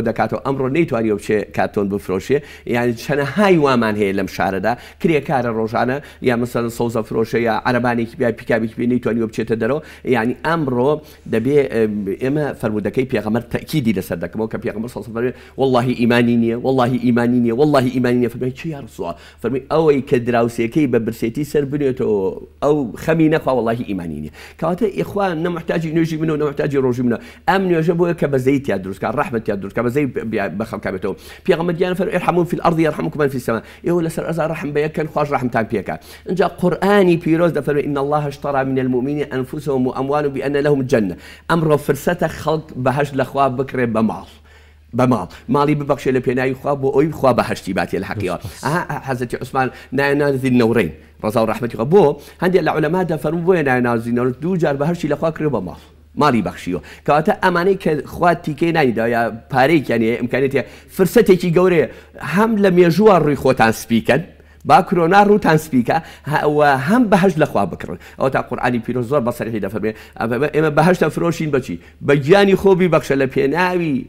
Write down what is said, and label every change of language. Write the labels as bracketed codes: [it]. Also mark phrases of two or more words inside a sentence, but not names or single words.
[ckb] دەکاتەوە ئەمڕۆ نەیتوانی بچێ کارتۆن بفرۆشێ یعنی چەنەهای وامان هەیە لەم شارەدا کرێکارە ڕۆژانە یا مەسەڵەن سەوزە فرۆشە یا عەرەبانێکی بیا پیکابێکی پێ نەیتوانی بچێتە دەرەوە یعنی ئەمڕۆ دەبێ ئێمە فەرمودەکەی پێغەمبەر تەکیدی لەسەر دەکەمەوە کە پێغەمبەر [ar] صلی الله علیه و سلم [ckb] والله ئیمانی نییە والله ئیمانی نییە والله ئیمانی نییە فەرمووی چی [ar] یا ڕسوڵ الله [ckb] فەرمووی ئەوەی کە دراوسێکەی بە برسێتی سەر بنێتەوە ئەو خەمی نەخوا والله ئیمانی نییە کەواتە ئیخوان نەمحتاجی نوێژی منە و نەمحتاجی ڕۆژی منە ئەم نوێژە بۆیە کە بەزەیت یا دروستکە ڕەحمەت یا دروستکە بەزەی بەخەڵکا بێتەوە پێغەمبەر گیان فەرمووی [ar] ارحموا في الأرض يرحمكم من في السماء [ckb] ئێوە لەسەر ئەزا ڕەحم بەیەکەن خوش ڕەحمتان پێکە اینجا قورئانی پیرۆز دەفەرمووی [ar] إن الله اشترى من المؤمنين أنفسهم وأموالهم بأن لهم الجنة [ckb] ئەمڕۆ فرسەتە خەڵک بەهەشت لەخوا بکرێ بە ماڵ ماڵی ببەخشێ لە پێناوی خوا بۆ ئەوی خوا بەهەشتی باتێ لە حەقیقەت حەزرەتی عوسمان نایەنازی نەورەین ڕەزا و ڕەحمەتی خوا بۆ هەندێک لە عولەما دەفەرموون بۆیە نایەنازی نەورە دوو جار بەهەشتی لەخوا کرێ بە ماڵی بەخشیەوە کەواتە ئەمانەی کە خوا تیکەی نانیدا یا پارەیەکیانە ئیمکانێتە فرسەتێکی گەورەیە هەم لە مێژووە ڕووی خۆتان سپیکەن با کۆرۆنا ڕووتان سپیکە هەم بەهەشت لەخوا بکڕن ئەو تا قورئانی پیرۆز زۆر بەسەریحی دەفەرمێ ئێمە بەهەشتە فرۆشین بەچی بە گیانی خۆ بیبەخشە لە پێناوی